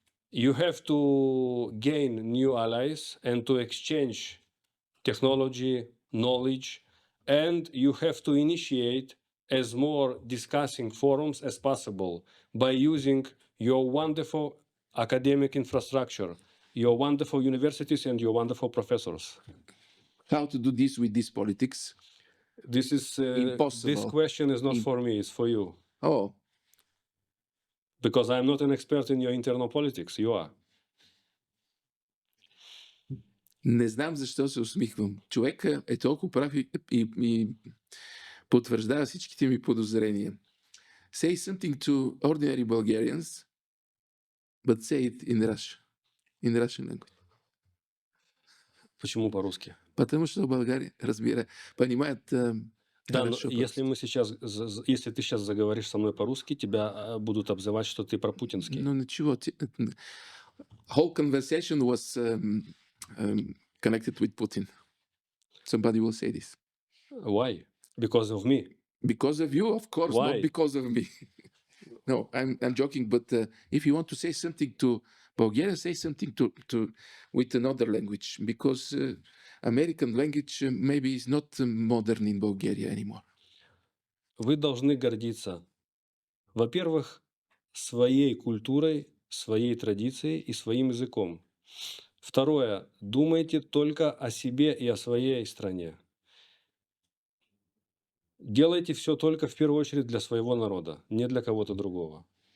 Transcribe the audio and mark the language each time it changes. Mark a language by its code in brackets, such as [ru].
[en] You have to gain new allies and to exchange technology, knowledge, and you have to initiate as more discussing forums as possible by using your wonderful academic infrastructure, your wonderful universities and your wonderful professors. How to do this with this politics? This is Impossible. This question is not for me, it's for you. Oh. Because I'm not an expert in your internal politics, you are. [bg] Не знам защо се усмихвам. Човека е толкова прав и потвърждава всичките ми подозрения. [en] Say something to ordinary Bulgarians, but say it in Russian language. [ru] Почему по-русски? Потому что в Болгарии понимают Да, хорошо. но если ты сейчас заговоришь со мной по-русски, тебя будут обзывать, что ты пропутинский. Ну ничего. [en] Whole conversation was connected with Putin. Somebody will say this. Why? Because of me. Because of you, of course. Why? Not because of me. No, I'm joking. But if you want to say something to Bulgaria, say something to with another language, because American language maybe is not modern in Bulgaria anymore. [ru] Вы должны гордиться, во-первых, своей культурой, своей традицией и своим языком. Второе, думайте только о себе и о своей стране. Делайте все только в первую очередь для своего народа, не для кого-то другого.